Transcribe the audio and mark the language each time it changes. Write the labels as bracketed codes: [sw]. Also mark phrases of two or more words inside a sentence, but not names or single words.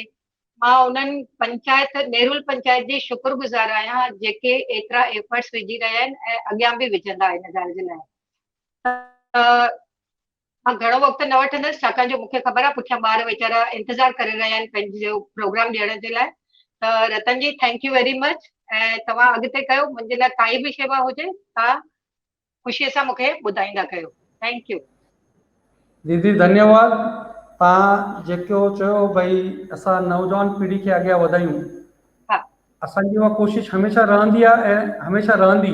[sd] मां उन्हनि पंचायत, नेरुल पंचायत जी शुक्रगुज़ार आहियां जेके एतिरा एफर्ट्स विझी रहिया आहिनि ऐं अॻियां बि विझंदा हिन ॻाल्हि जे लाइ। मां घणो वक़्तु न वठंदसि छाकाणि जो मूंखे ख़बर आहे पुठियां ॿार वेचारा इंतज़ारु करे रहिया आहिनि पंहिंजो प्रोग्राम ॾियण जे लाइ। त रतन जी, [en] thank you very much. [sd] ऐं तव्हां अॻिते कयो, मुंहिंजे लाइ काई बि शेवा हुजे तव्हां ख़ुशीअ सां मूंखे ॿुधाईंदा कयो। [en] thank you [sd] दीदी, धन्यवाद। तव्हां जेको चयो भई असां नौजवान पीढ़ी खे अॻियां वधायूं, असांजी उहा कोशिशि हमेशह रहंदी आहे ऐं हमेशह रहंदी।